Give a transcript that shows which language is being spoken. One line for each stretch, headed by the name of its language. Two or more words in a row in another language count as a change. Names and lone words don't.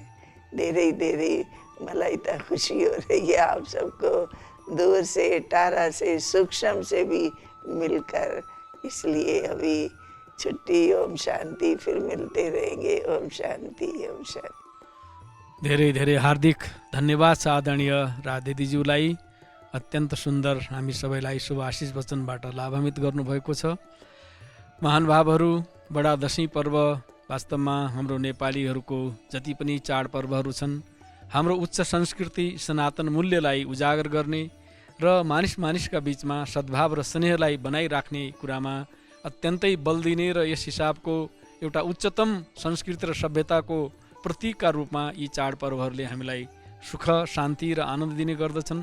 Hindi: धीरे धीरे मलाई तो खुशी हो रही है आप सबको दूर से, टारा से, सूक्ष्म से भी मिलकर। इसलिए अभी छुट्टी, ओम शांति, फिर मिलते रहेंगे। ओम शांति, ओम शांति।
Nepali: धेरै धेरै हार्दिक धन्यवाद छ आदरणीय राधे दिज्यूलाई। अत्यन्त सुन्दर हामी सबैलाई शुभ आशिष वचनबाट लाभान्वित गर्नुभएको छ। महानुभावहरू, बडा दशैँ पर्व वास्तवमा हाम्रो नेपालीहरूको जति पनि चाडपर्वहरू छन्, हाम्रो उच्च संस्कृति, सनातन मूल्यलाई उजागर गर्ने र मानिस मानिसका बीचमा सद्भाव र स्नेहलाई बनाइराख्ने कुरामा अत्यन्तै बल दिने र यस हिसाबको एउटा उच्चतम संस्कृति र सभ्यताको प्रतीकका रूपमा यी चाडपर्वहरूले हामीलाई सुख, शान्ति र आनन्द दिने गर्दछन्।